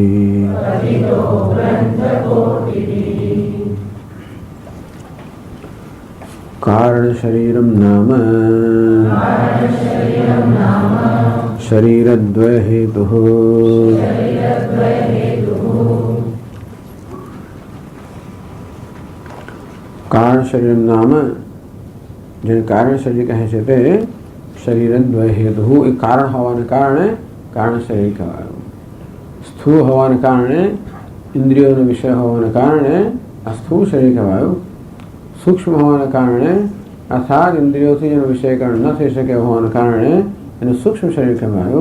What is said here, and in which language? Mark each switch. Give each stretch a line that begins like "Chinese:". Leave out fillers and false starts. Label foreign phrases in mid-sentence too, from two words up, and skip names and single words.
Sanskrit: कारण शरीरम नाम शरीरद्वय हेतुः. कारण शरीरम नाम
Gujarati: જેને કારણ શરીર કહે છે તે
Sanskrit: શરીરદ્વય હેતુ.
Gujarati: એ કારણ હોવાને કારણે કારણ શરીર કહેવાયું. સ્થૂળ હોવાને કારણે ઇન્દ્રિયોનો વિષય હોવાને કારણે આ સ્થૂળ શરીર કહેવાયું. સૂક્ષ્મ હોવાને કારણે અર્થાત ઇન્દ્રિયોથી જેનો વિષયકરણ ન થઈ શકે હોવાને કારણે એનું સૂક્ષ્મ શરીર કહેવાયું.